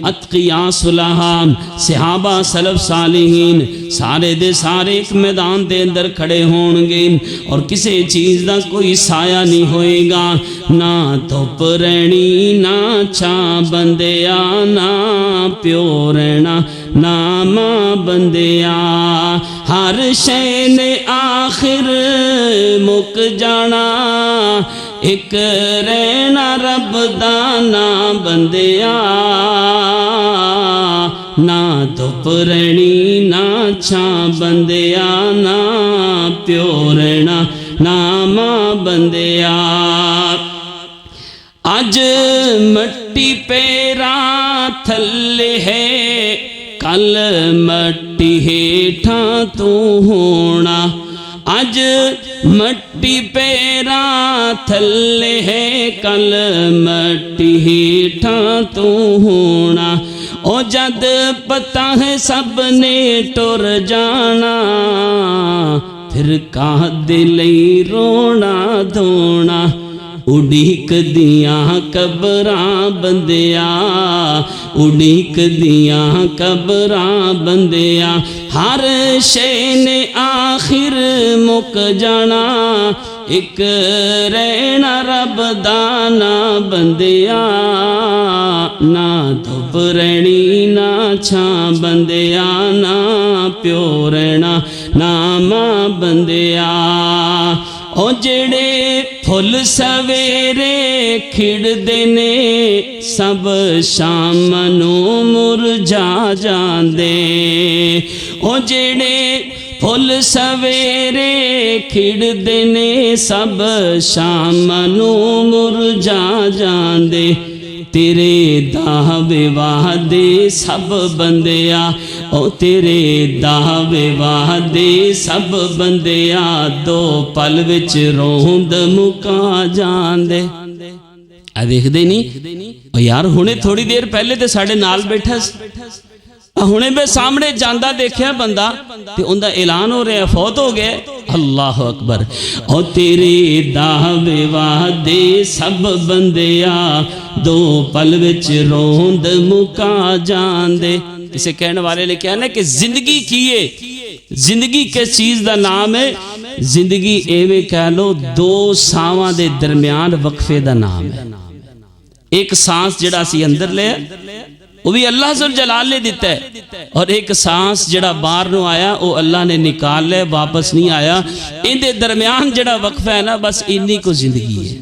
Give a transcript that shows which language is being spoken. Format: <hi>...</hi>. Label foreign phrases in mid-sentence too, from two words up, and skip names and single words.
<pa>اتقیاء صلحاء صحابہ سلف صالحین سارے دے سارے ایک میدان دے اندر کھڑے ہون گے اور کسی چیز دا کوئی سایہ نہیں ہوئے گا، نہ دھوپ رہنی نہ چھاں بندیا، نہ پیو رہنا نہ ماں بندیا، ہر شے نے آخر مک جانا، ایک رہنا رب دا نا بندیا، نہ دھوپ رہنی نہ چھاں بندیا، نہ پیو رہنا نہ ماں بندیا، اج مٹی پیراں تھلے ہے، کل مٹی ہیٹھاں تو ہونا، اج مٹی پیراں تھلے ہے، کل مٹی ہیٹھاں تو ہونا، او جد پتہ ہے سب نے ٹر جانا، پھر کہاں دلئی رونا دھونا، اڈیک دیاں قبراں بندیا، اڈیک دیاں قبراں بندیا، ہر شے نے آخر مک جانا، ایک رہنا رب دا نا بندیا، نہ دھوپ رہنی نہ چھاں بندیا، نہ پیو رہنا نہ ماں بندیا، او جڑے پھل سویرے کھڑدے نے، سب شام نو مرجھا جاندے، او جڑے پھل سویرے کھڑدے نے، سب شام نو مرجھا جاندے، تیرے دعوے وعدے سب بندیا، او تیرے دعوے وعدے سب بندیا، دو پل وچ روند مکا جاندے۔ اے دیکھدے نہیں او یار ہونے تھوڑی دیر پہلے تے ساڑھے نال بیٹھا ہونے بے سامنے جاندہ دیکھیا بندہ تے اندہ اعلان ہو رہے فوت ہو گئے،</pa> <ar>اللہ اکبر،</ar> <pa>او تیرے دعوے وعدے سب بندیا، دو پل وچ روند مکا جاندے۔ اسے کہنے والے نے کہنا ہے کہ زندگی کیے، زندگی کس چیز دا نام ہے؟ زندگی ایویں کہہ لو دو ساواں دے درمیان وقفے دا نام ہے۔ ایک سانس جڑا سی اندر لے وہ بھی اللہ ذوالجلال نے دیتا ہے، اور ایک سانس جڑا باہر نو آیا وہ اللہ نے نکال لے، واپس نہیں آیا، ان دے درمیان جڑا وقفہ ہے نا بس انہی کو زندگی ہے۔</pa>